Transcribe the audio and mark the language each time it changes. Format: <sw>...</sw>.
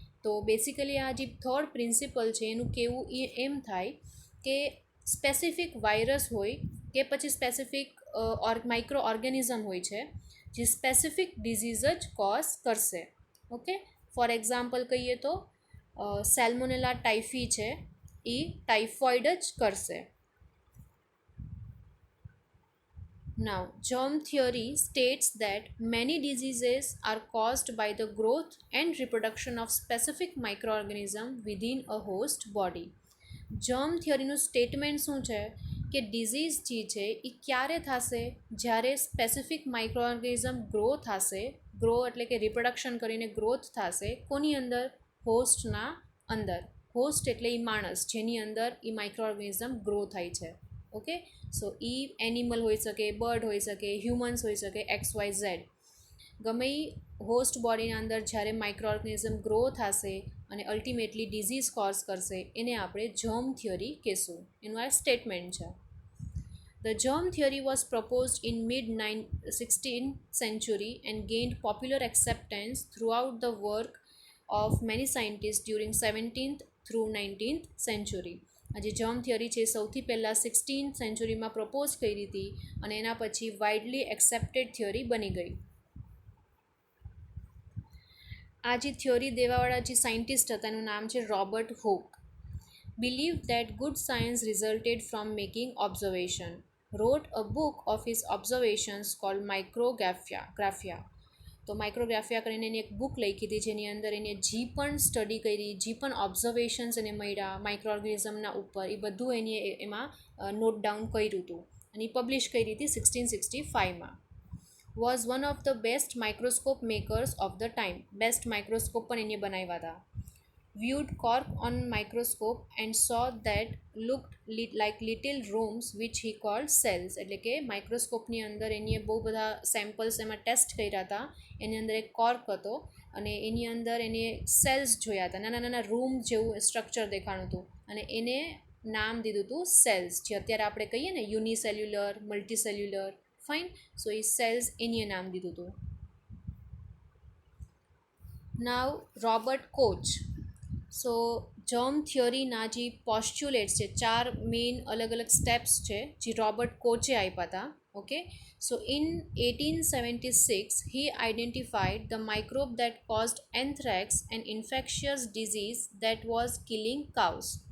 <gu>તો બેસિકલી આ જે થર્ડ પ્રિન્સિપલ છે એનું કહેવું એ એમ થાય કે સ્પેસિફિક વાયરસ હોય કે પછી સ્પેસિફિક માઇક્રો ઓર્ગેનિઝમ હોય છે જે સ્પેસિફિક ડિઝીઝ જ કોઝ કરશે. ઓકે, ફોર એક્ઝામ્પલ કહીએ તો સેલ્મોનેલા ટાઇફી છે એ ટાઇફોઇડ જ કરશે.</gu> <en>Now, germ theory states that many diseases are caused by the growth and reproduction of specific microorganism within a host body.</en> <gu>Germ થિયરીનું statement શું છે કે ડિઝીઝ જે છે એ ક્યારે થશે? જ્યારે સ્પેસિફિક માઇક્રો ઓર્ગેનિઝમ ગ્રો થશે. ગ્રો એટલે કે રિપ્રોડક્શન કરીને ગ્રોથ થશે. કોની અંદર? હોસ્ટના અંદર. હોસ્ટ એટલે એ માણસ જેની અંદર એ માઇક્રો ઓર્ગેનિઝમ ગ્રો થાય છે. ઓકે, સો એ એનિમલ હોઈ શકે, બર્ડ હોઈ શકે, હ્યુમન્સ હોઈ શકે, XYZ. ગમે એ હોસ્ટ બોડીના અંદર જ્યારે માઇક્રો ઓર્ગેનિઝમ ગ્રો થશે અને અલ્ટિમેટલી ડિઝીઝ કોઝ કરશે એને આપણે જર્મ થિયરી કહેશું. એનું આ સ્ટેટમેન્ટ છે.</gu> <en>The germ theory was proposed in mid-16th century and gained popular acceptance throughout the work of many scientists during 17th through 19th century.</en> <gu>આ જે જર્મ થિયરી છે સૌથી પહેલાં 16th સેન્ચુરીમાં પ્રપોઝ કરી હતી અને એના પછી વાઇડલી એક્સેપ્ટેડ થિયોરી બની ગઈ. આ જે થિયોરી દેવાવાળા જે સાયન્ટિસ્ટ હતા એનું નામ છે Robert hook.</gu> <en>Believed that good science resulted from making observation. Wrote a book of his observations called Micrographia.</en> <gu>તો માઇક્રોગ્રાફિયા કરીને એની એક બુક લખી હતી જેની અંદર એને જે પણ સ્ટડી કરી, જે પણ ઓબ્ઝર્વેશન્સ એને મળ્યા માઇક્રો ઓર્ગેનિઝમના ઉપર, એ બધું એને એમાં નોટ ડાઉન કર્યું હતું અને એ પબ્લિશ કરી હતી 1665માં.</gu> <en>Was one of the best microscope makers of the time.</en> <gu>Best microscope પણ એને બનાવ્યા હતા.</gu> <en>Viewed cork on microscope and saw that looked like little rooms which he called cells.</en> <gu>એટલે કે માઇક્રોસ્કોપની અંદર એની બહુ બધા સેમ્પલ્સ એમાં ટેસ્ટ કર્યા હતા. એની અંદર એક કોર્ક હતો અને એની અંદર એને સેલ્સ જોયા હતા. નાના નાના રૂમ જેવું સ્ટ્રક્ચર દેખાણું હતું અને એને નામ દીધું હતું સેલ્સ, જે અત્યારે આપણે કહીએ ને યુનિસેલ્યુલર, મલ્ટીસેલ્યુલર. ફાઇન. સો એ સેલ્સ એની નામ દીધું હતું. નાવ રોબર્ટ કોચ. સો જર્મ થિયરીના જે પોસ્ચ્યુલેટ્સ છે, 4 મેઇન અલગ અલગ સ્ટેપ્સ છે જે રોબર્ટ કોચે આપ્યા હતા. Okay.</gu> <en>So in 1876 he identified the microbe that caused anthrax, an infectious disease that was killing cows.</en>